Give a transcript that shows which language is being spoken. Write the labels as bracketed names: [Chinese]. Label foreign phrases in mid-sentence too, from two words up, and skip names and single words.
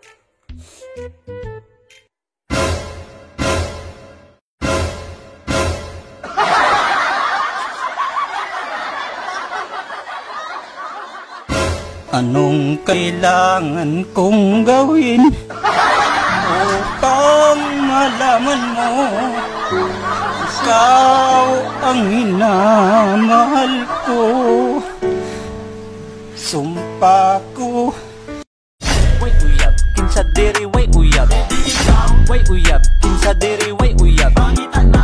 [Filipino] Anong kailangan kong gawin upang malaman mo ikaw ang minamahal ko? Sumpa ko. [Cebuano] Wait uyab, kinsa diri, wait uyab. Wait uyab, kinsa diri, wait uyab.